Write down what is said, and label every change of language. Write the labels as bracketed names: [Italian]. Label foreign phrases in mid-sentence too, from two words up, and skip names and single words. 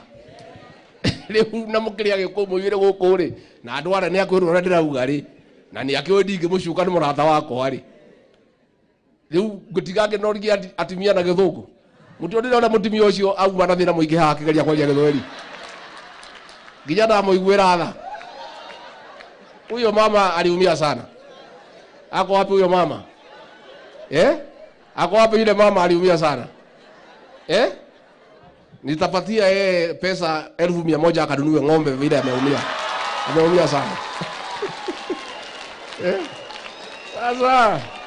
[Kikuyu] Rĩu na mũkĩrĩa Gĩkũyũ mũigĩre gũkũ rĩ na andũ arĩa nĩ akwĩrwo ũrĩa ndĩrauga rĩ na nĩ akĩoĩ ndingĩmũcuka nĩ mũrata wakwa rĩ. Rĩu ngũtiga ngĩnoria atumia na Gĩthũngũ. Mũtĩ ndĩrona mũtumia ũcio auma na thĩna mũingĩ haha akĩgeria kwaria Gĩthweri. Nginya ndamũiguĩra tha. [Swahili] Huyo mama aliumia sana. Ako wapi huyo mama? Ako wapi yule mama aliumia sana? Nitapatia yeye pesa 1,100 akanunue ng'ombe vile ameumia. Ameumia sana. Sasa.